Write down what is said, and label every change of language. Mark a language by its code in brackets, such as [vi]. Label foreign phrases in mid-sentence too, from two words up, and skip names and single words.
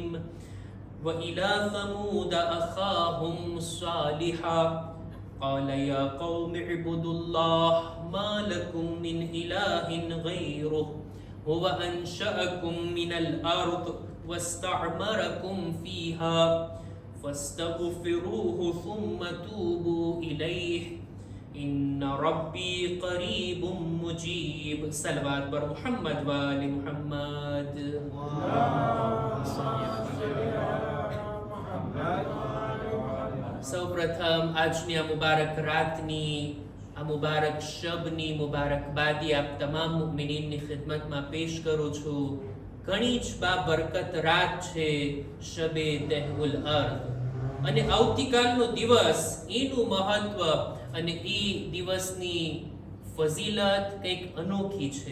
[ar] وإلى ثمود أخاهم صالحا قال يا قوم اعبدوا الله ما لكم من إله غيره هو أنشأكم من الأرض واستعمركم فيها فاستغفروه ثم توبوا إليه إن ربي قريب مجيب. [fa] صلوات بر محمد وآل محمد. [gu] સૌ પ્રથમ આજની આ મુબારક રાતની આ મુબારક શબની મુબારકબાદી આપ તમામ મુમિનીનની ખિદમતમાં પેશ કરું છું. ઘણી જ બાબરકત રાત છે શબે તહવુલ અર્ધ અને આવતીકાલનો દિવસ એનું મહત્વ અને એ દિવસની ફઝીલત કંઈક અનોખી છે.